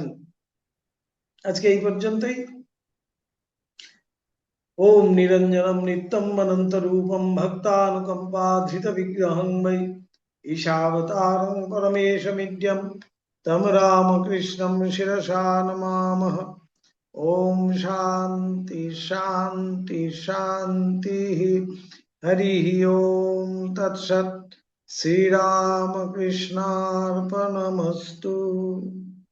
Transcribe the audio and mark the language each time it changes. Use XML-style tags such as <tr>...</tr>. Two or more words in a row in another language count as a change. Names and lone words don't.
<bn>আজকে এই পর্যন্তই।</bn> <sa>ওম নিরঞ্জনম নিত্যম অনন্ত রূপম ভক্তানুকম্পাধৃত বিগ্রহং বৈ ঈশাবতারং পরমেশমিদ্যম তম রামকৃষ্ণম শিরসা নমামহ। ओम शांति शांति शांति। हरि ओम तत्सत्। श्री राम कृष्णार्पणमस्तु।</sa>